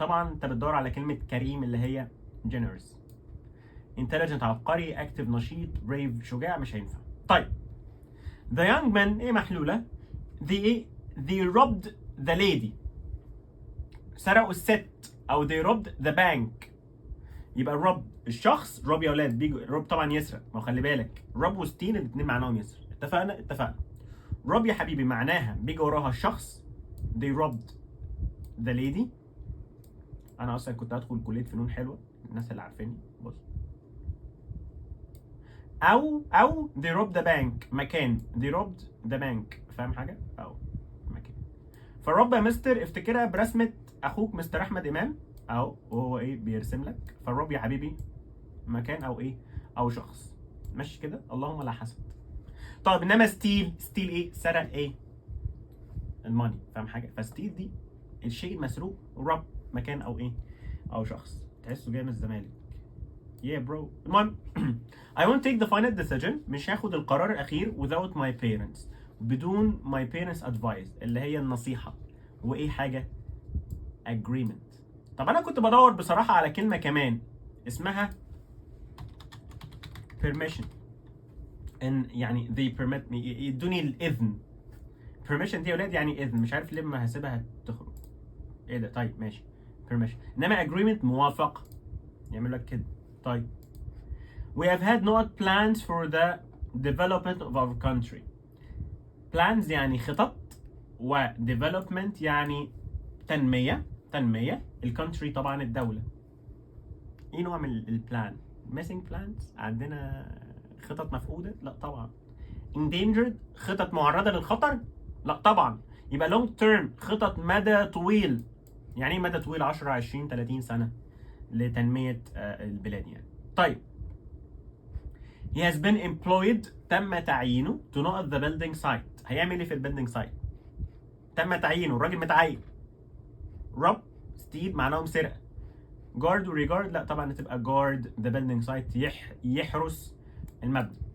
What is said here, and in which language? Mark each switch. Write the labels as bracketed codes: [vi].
[ar] طبعا انت بتدور على كلمه كريم اللي هي generous. intelligent عبقري، active نشيط، brave شجاع، مش هينفع. طيب [en] the young men [ar] ايه محلوله؟ [en] they robbed the lady، [ar] سرقوا الست، او [en] they robbed the bank. [ar] يبقى الروب الشخص، روب يا اولاد بيجي روب طبعا يسرق، ما خلي بالك روب وستين الاثنين معناهم يسرق. اتفقنا. روب يا حبيبي معناها بيجي وراها الشخص، [en] they robbed the lady. [ar] انا اصلا كنت هدخل كليه فنون حلوه، الناس اللي عارفيني بص. [en] او they robbed the bank مكان، they robbed the bank، [ar] فاهم حاجه؟ او مكان. فالرب يا مستر افتكرها برسمه اخوك مستر احمد امام، او وهو ايه بيرسم لك. فالرب يا حبيبي مكان او ايه او شخص، ماشي كده؟ اللهم لا حسد. طيب انما ستيل ايه؟ سرق ايه؟ الماني، فاهم حاجه؟ فستيل دي الشيء المسروق، رب مكان او ايه او شخص. تحسه جاي من الزمالك. [en] yeah bro. [ar] المهم [en] I won't take the final decision، [ar] مش هاخد القرار الاخير [en] without my parents، [ar] بدون [en] my parents advice [ar] اللي هي النصيحه. وايه حاجه؟ agreement. طب انا كنت بدور بصراحه على كلمه كمان اسمها permission، ان يعني [en] they permit me، [ar] يدوني الاذن. permission دي يا ولاد يعني اذن، مش عارف ليه ما هسيبها تخرج. ايه ده؟ طيب ماشي permission. انما agreement موافقه، يعمل لك كده. [en] طيب we have had not plans for the development of our country. [ar] plans يعني خطط، و development يعني تنميه. الكونتري طبعا الدوله. ايه نوع من البلان؟ [en] missing plans، [ar] عندنا خطط مفقوده؟ لا طبعا. endangered خطط معرضه للخطر؟ لا طبعا. يبقى [en] long term [ar] خطط مدى طويل. يعني ايه مدى طويل؟ 10 20 30 سنه لتنميه البلاد يعني. طيب [en] he has been employed [ar] تم تعيينه [en] to not at the building site. [ar] هيعمل ايه في البيلدينج سايت؟ تم تعيينه، الراجل متعين. [en] rob steal [ar] معناهم سرقه. guard و regard لا طبعا هتبقى [en] guard the building site، [ar] يحرس المبنى.